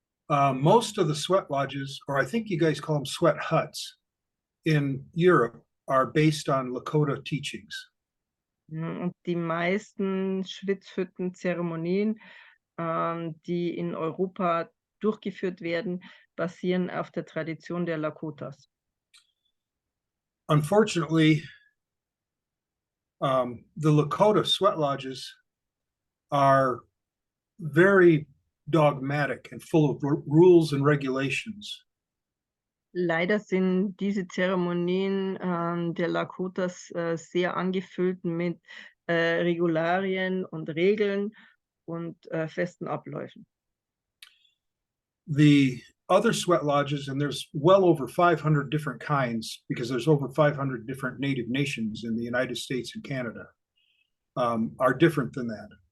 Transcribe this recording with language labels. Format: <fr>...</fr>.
<en>Most of the sweat lodges, or I think you guys call them sweat huts, in Europe are based on Lakota teachings.</en> <de>Und die meisten Schwitzhüttenzeremonien, die in Europa durchgeführt werden, basieren auf der Tradition der Lakotas.</de> <en>Unfortunately, the Lakota sweat lodges are very dogmatic and full of rules and regulations.</en> <de>Leider sind diese Zeremonien der Lakotas sehr angefüllt mit Regularien und Regeln und festen Abläufen.</de> <en>The other sweat lodges, and there's well over 500 different kinds because there's over 500 different native nations in the United States and Canada, are different than that.</en>